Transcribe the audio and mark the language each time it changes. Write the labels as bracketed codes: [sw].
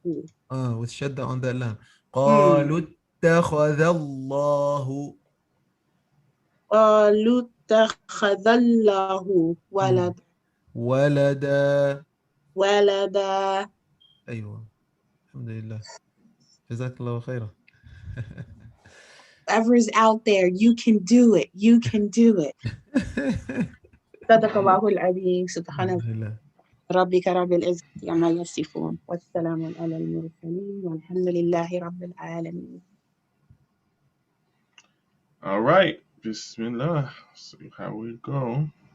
[en] with shadda on that lam. [ar] قالوا اتخذ الله. قالوا اتخذ الله ولدا. ولدا. ولدا. أيوة، الحمد لله، جزاك الله خيرا. [en] Whoever's out there, you can do it. You can do it. [ar] صدق الله العظيم. سبحان ربك رب العزة عما يصفون والسلام على المرسلين والحمد لله رب العالمين. [en] All right. Bismillah. See how we go.